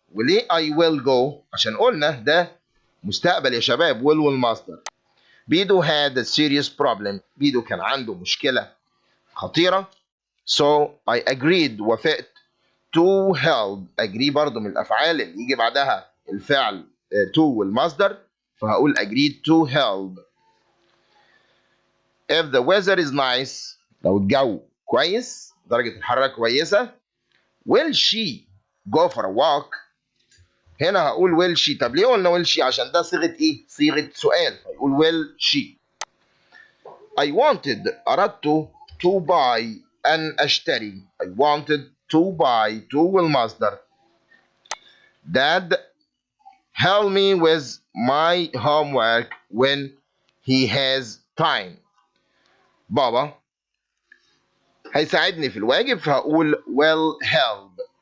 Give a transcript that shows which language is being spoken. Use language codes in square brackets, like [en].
[ar] وليه I will go؟ عشان قلنا ده مستقبل يا شباب will والمصدر. [en] بيدو had a serious problem، [ar] بيدو كان عنده مشكلة خطيرة. [en] so I agreed، وافقت. to help [ar] agree برضو من الأفعال اللي يجي بعدها الفعل to والمصدر، [en] فهقول agreed to help. If the weather is nice [ar] لو الجو كويس درجة الحرارة كويسة [en] will she go for a walk. [ar] هنا هقول [en] will she. [ar] طب ليه قلنا will she؟ عشان ده صيغة ايه؟ صيغة سؤال. [en] هيقول will she. I wanted أردت to buy [ar] أن أشتري. [en] I wanted to buy to والمصدر. Dad help me with my homework when he has time. [ar] بابا هيساعدني في الواجب فهقول will help.